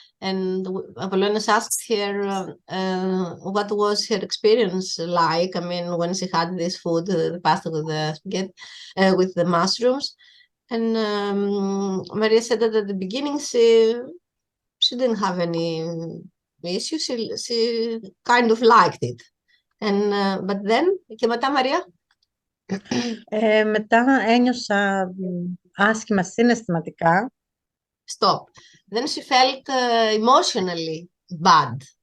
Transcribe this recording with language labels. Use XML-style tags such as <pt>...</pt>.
<en>And Apollonis asked her what was her experience like. I mean, when she had this food, the pasta with the spaghetti, with the mushrooms. And Maria said that at the beginning she didn't have any issue. She kind of liked it. And but then,</en> <el>και μετά, Μαρία? Μετά ένιωσα άσχημα συναισθηματικά.</el> <en>Stop. Then she felt emotionally bad.</en>